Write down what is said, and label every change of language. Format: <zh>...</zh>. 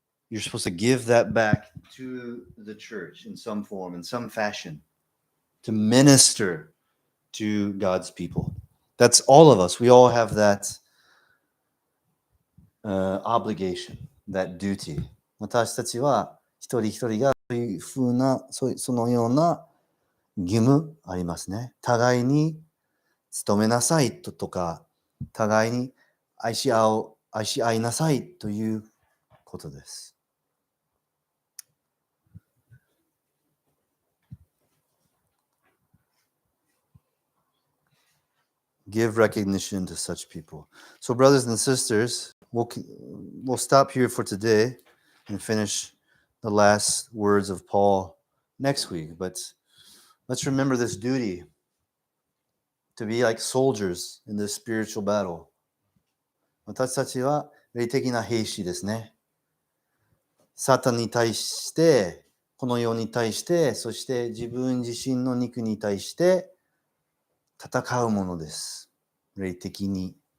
<en>You're supposed to give that back to the church in some form, in some fashion, to minister to God's people. That's all of us. We all have that obligation, that duty.</en> <ja>私たちは一人一人がそういうふうな、そのような義務ありますね。互いに努めなさいとか、互いに愛し合いなさいということです。</ja> <en>Give recognition to such people. So, brothers and sisters, we'll stop here for today and finish the last words of Paul next week. But let's remember this duty to be like soldiers in this spiritual battle.</en> <ja>私たちは霊的な兵士ですね。サタンに対して、この世に対して、そして自分自身の肉に対して戦うものです。霊的に。</ja>